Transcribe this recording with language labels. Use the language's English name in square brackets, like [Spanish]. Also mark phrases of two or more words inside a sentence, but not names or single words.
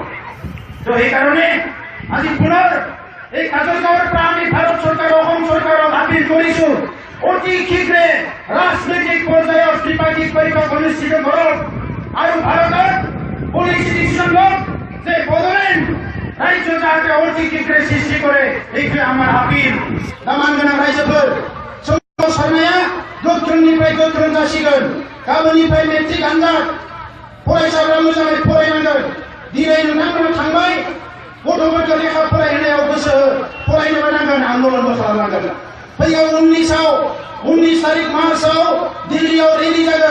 [Assamese] তো সেইকাৰণে আজি পুনৰ এই কাজলগাঁৱৰ পৰা আমি ভাৰত চৰকাৰ, অসম চৰকাৰক আপিল কৰিছো অতি শীঘ্ৰে ৰাজনৈতিক পৰ্যায়ত ত্ৰিপাক্ষিক বৈঠক অনুষ্ঠিত কৰক আৰু ভাৰতত [English] policy decision [Assamese] লওক যে বড়োলেণ্ড রাজ্য যাতে অতি শীঘ্রে সৃষ্টি করে। [Bangla] এইখানে আমার আপিল। [Bodo] দামানগোনাं রাইজोफोर सोमावसारनाया गोख्रोंनिफ्राय गोख्रों जासिगोन। गाबोननिफ्राय मेट्रिक आनजाद, फरायसाफ्रा मोजाङै फरायनांगोन। दिनै नोंथांमोना थांबाय, गथ'फोरखौ लेखा फरायहोनायाव गोसो हो, फरायनोबो नांगोन, आन्दोलनबो खालामनांगोन। फैगौ 19 तारिख मार्चआव दिल्लीयाव रेलि जागोन।